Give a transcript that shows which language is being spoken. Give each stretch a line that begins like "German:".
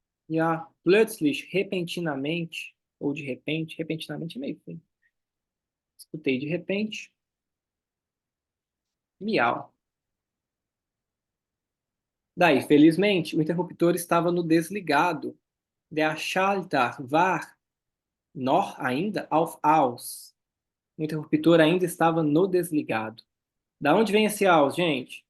Portuguese: ja, plötzlich, repentinamente, ou de repente, repentinamente é meio feio. Escutei de repente, miau. Daí, felizmente, o interruptor estava no desligado.
German: Der Schalter war noch
Portuguese: ainda
German: auf aus.
Portuguese: O interruptor ainda estava no desligado. Da onde vem esse aus, gente?